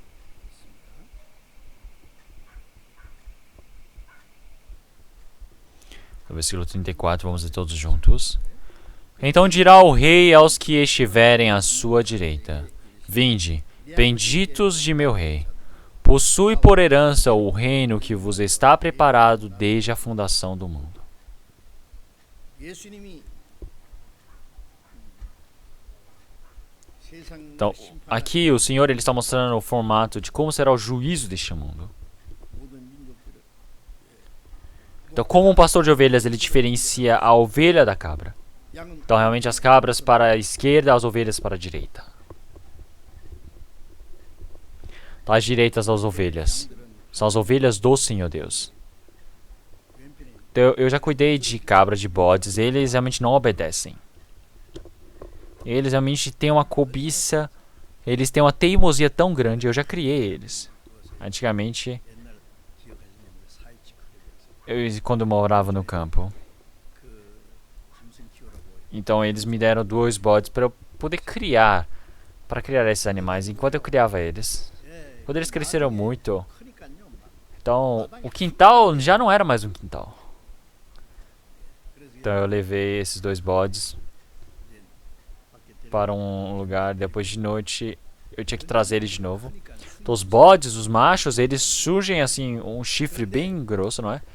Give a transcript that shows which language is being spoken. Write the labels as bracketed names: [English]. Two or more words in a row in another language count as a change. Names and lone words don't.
[Portuguese] No versículo 34, vamos ler todos juntos. Então dirá o rei aos que estiverem à sua direita: Vinde, benditos de meu rei. Possui por herança o reino que vos está preparado desde a fundação do mundo. [Korean] 예수님이 세상을 [Portuguese] Então, [Korean] 심판할 [Portuguese] aqui o Senhor ele está mostrando o formato de como será o juízo deste mundo. [Korean] 모든 민족들을 [Portuguese] Então, como um pastor de ovelhas ele diferencia a ovelha da cabra. [Korean] 양은 [Portuguese] Então, realmente as cabras para a esquerda, as ovelhas para a direita. Então, as direitas das ovelhas são as ovelhas do Senhor Deus. [Korean] 왼편에 [Portuguese] Então, eu já cuidei de cabras, de bodes, eles realmente não obedecem. Eles realmente têm uma cobiça, eles têm uma teimosia tão grande, eu já criei eles. Antigamente, [Korean] 옛날 기억하시냐면 사회치 크게 돼서 [Portuguese] quando eu morava no campo. [Korean] 그 짐승 키우라고 [Portuguese] Então eles me deram 2 bodes para eu poder criar, para criar esses animais. Enquanto eu criava eles, [Korean] 예, [Portuguese] quando eles cresceram muito, [Korean] 크니까요. 막. [Portuguese] então o quintal já não era mais um quintal. [Korean] 그래서 [Portuguese] Então eu levei esses 2 bodes para um lugar depois de noite. Eu tinha que trazer ele de novo. Então os bodes, os machos, eles surgem assim, um chifre bem grosso, não é?